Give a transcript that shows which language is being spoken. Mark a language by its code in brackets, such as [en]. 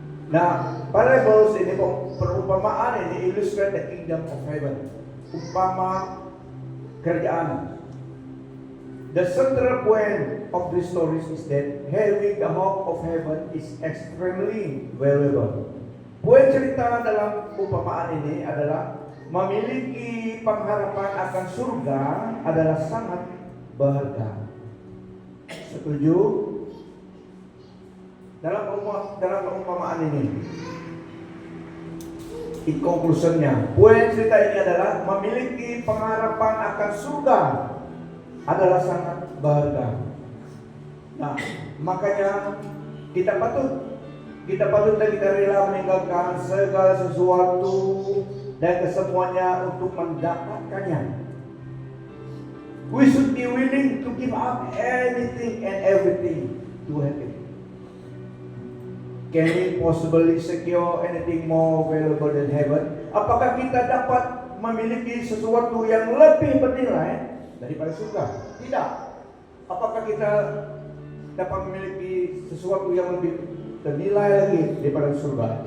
[en] Nah, parables ini, [id] perumpamaan ini [en] illustrate the kingdom of heaven. [id] Umpama kerajaan. [en] The central point of these stories is that having the hope of heaven is extremely valuable. [id] Poin cerita dalam umpamaan ini adalah memiliki pengharapan akan surga adalah sangat berharga. Setuju? Dalam perumpamaan ini, in conclusionnya, poin cerita ini adalah memiliki pengharapan akan surga adalah sangat berharga. Nah, makanya kita patut dan kita rela meninggalkan segala sesuatu dan kesemuanya untuk mendapatkannya. [en] We should be willing to give up anything and everything to have it. Can we possibly secure anything more valuable than heaven? [id] Apakah kita dapat memiliki sesuatu yang lebih bernilai daripada surga? Tidak. Apakah kita dapat memiliki sesuatu yang lebih bernilai lagi daripada surga?